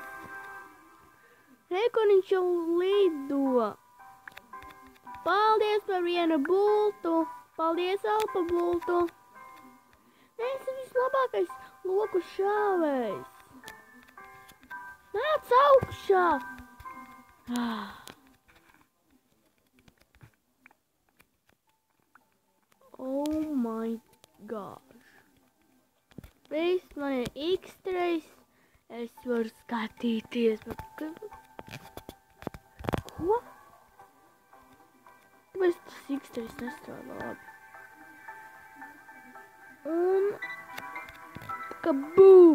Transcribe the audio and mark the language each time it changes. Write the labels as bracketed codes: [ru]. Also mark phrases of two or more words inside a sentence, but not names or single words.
[lv] Rekuniņš jau lido. Paldies par vienu bultu. Paldies, Alpa bultu. Es esmu vislabākais loku šāvējs. Nāc augšā! [en] Oh my gosh. [lv] Viss man ir X3. Es varu skatīties. Ko? Kāpēc tas X3 nestrādā labi? Un... Kabum!